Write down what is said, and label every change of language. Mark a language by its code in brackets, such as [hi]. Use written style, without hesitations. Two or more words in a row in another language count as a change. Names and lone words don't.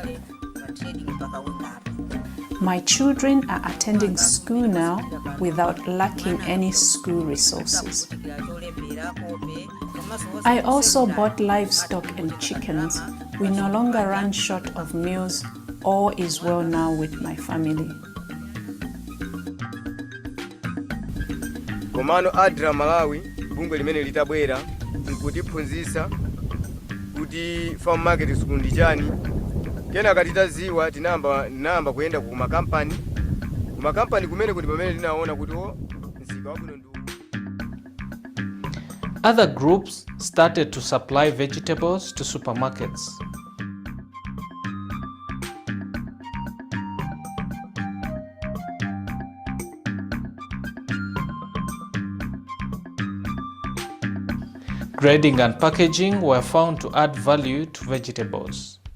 [en] My children are attending school now without lacking any school resources. I also bought livestock and chickens We no longer run short of meals. All is well now with my family. [ny] Komano ADRA Malawi bungwe limene litabwera nkutiphunzitsa kuti [en] farm market school [ny] ndi chani. Kenaka titaziwa tinamba kuyenda ku makampani kumene kuti pamene tinaona kuti msika wabwino ndi. [en] Other groups started to supply vegetables to supermarkets. Grading and packaging were found to add value to vegetables.